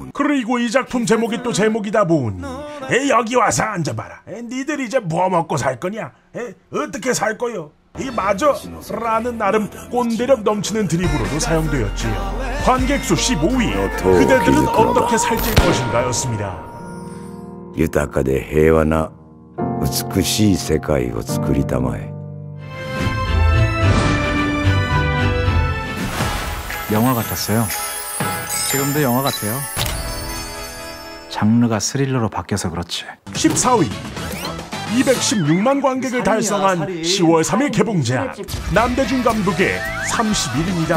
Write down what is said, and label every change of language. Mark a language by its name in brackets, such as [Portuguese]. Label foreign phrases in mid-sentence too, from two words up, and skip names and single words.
[Korean] 그리고 이 작품 제목이 또 제목이다 보니 여기 와서 앉아봐라. 니들 이제 뭐 먹고 살 거냐? 어떻게 살 거요? 이 맞아! 라는 나름 꼰대력 넘치는 드립으로도 사용되었지요. 관객수 15위 그대들은 어떻게 살찔 것인가 였습니다. [Japanese] 豊かで平和な美しい世界を作りたまえ. [Korean] 영화 같았어요. 지금도 영화 같아요. 장르가 스릴러로 바뀌어서 그렇지. 14위 216만 관객을 달성한 10월 3일 개봉작 남대중 감독의 31입니다.